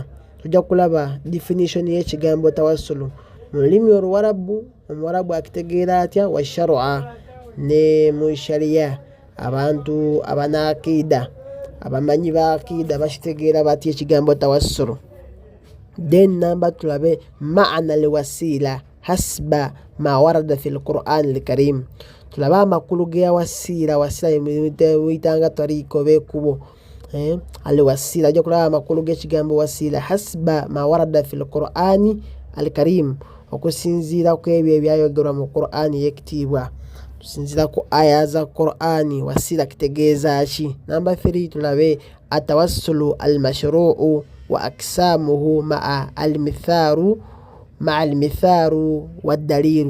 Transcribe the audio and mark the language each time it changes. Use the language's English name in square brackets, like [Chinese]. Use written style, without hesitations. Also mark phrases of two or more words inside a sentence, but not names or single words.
[Ganda] Tujja kulaba definition y'ekigambo tawassulu mu lulimi Oluwarabu, Omuwarabu akitegeera atya, [Arabic] وشرعا, [Ganda] ne mu shariya abantu abanaakiida abamanyi ba akiida bakitegeera batya ekigambo tawassulu. Then namba tulabe maana [Arabic] الوسيلة حسب ما ورد في القرآن الكريم. [Ganda] Tulabe amakulu g'ewasiila, wasiila muyitanga tariiko oba ekkubo, al-wasiila. Ojja kulaba amakulu g'ekigambo wasiila [Arabic] حسب ما ورد في القرآن الكريم, [Ganda] okusinziira ku ebyo ebyayogerwa mu Qur'an y'ekitiibwa, tusinziira ku aya za Qur'an. Wasiila kitegeeza ki? Namba 3 tulabe [Arabic] التوسل المشروع وأقسامه مع الأمثلة والدليل.